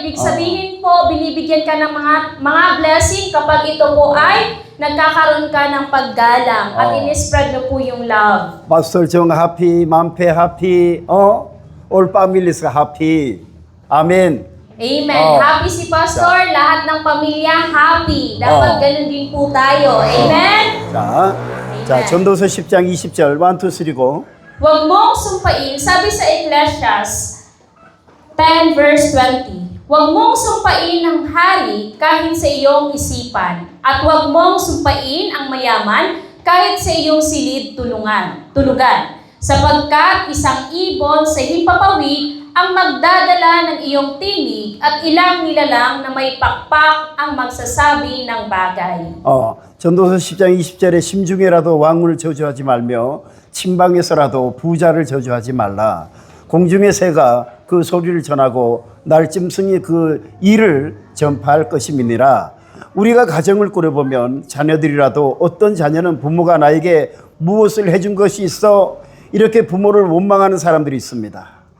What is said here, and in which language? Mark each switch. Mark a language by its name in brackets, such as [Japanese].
[Filipino] Ibig sabihin po, binibigyan ka ng mga blessing kapag ito po ay nagkakaroon ka ng paggalang at in-spread mo po yung love. [English] Pastor 정 happy, 만페 happy, all families happy. [Korean] 아멘. [Filipino] Amen. Happy si Pastor, lahat ng pamilya happy. Dapat ganun din po tayo. Amen? [Korean] 자, 전도서 10장 20절 1, 2, 3 고. [Filipino] Huwag mong sumpain, sabi sa Ecclesiastes 10 verse 20, huwag mong sumpain ang hari kahit sa iyong isipan, at huwag mong sumpain ang mayaman kahit sa iyong silid tulugan, sapagkat isang ibon sa himpapawid ang magdadala ng iyong tinig at ilang nilalang na may pakpak ang magsasabi ng bagay. [Korean] 전도서 10장 20절에 심중에라도 왕을 저주하지 말며 침방에서라도 부자를 저주하지 말라. 공중의 새가 그 소리를 전하고 날짐승이 그 일을 전파할 것임이니라. 우리가 가정을 꾸려보면 자녀들이라도 어떤 자녀는 부모가 나에게 무엇을 해준 것이 있어 이렇게 부모를 원망하는 사람들이 있습니다.